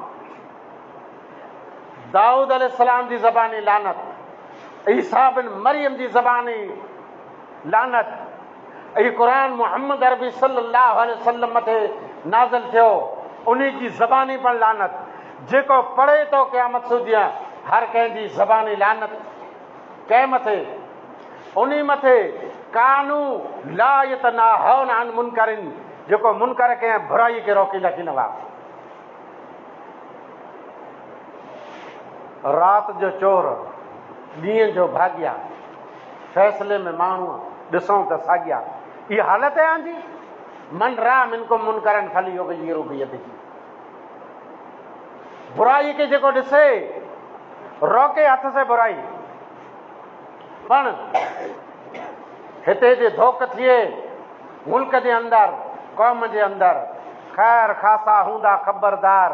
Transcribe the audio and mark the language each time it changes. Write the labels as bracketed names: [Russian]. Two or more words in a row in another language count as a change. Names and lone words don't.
[Sindhi] दाऊद अलैहिस्सलाम जी ज़बानी लानत, ईसा बिन मरियम जी ज़बानी लानत, इहो क़ुरान मुहम्मद अरबी [Arabic] सल्लल्लाहु अलैहि वसल्लम [Sindhi] मथे नाज़िल थियो, उन जी ज़बानी पण लानत। जेको पढ़े थो क़यामत सूदियां हर कंहिंजी ज़बानी लानत कंहिं मथे, उन मथे [Arabic] कानू ला यतनाहौन अन मुनकरिन, [Sindhi] जेको मुनकर कंहिं बुराई खे रोकींदा की न हुआ। राति जो चोर ॾींहं जो भाॻिया, फ़ैसिले में माण्हू ॾिसूं त साॻिया। इहा हालत आहे आंजी। [Arabic] मन रा मिनकुम मुनकरन फलयुग़य्यिरहु बियदिही, [Sindhi] बुराई खे जेको ॾिसे रोके हथ से बुराई। पण हिते जे धोख थिए मुल्क जे अंदरि, क़ौम जे अंदरि, ख़ैर ख़ासा हूंदा ख़बरदार।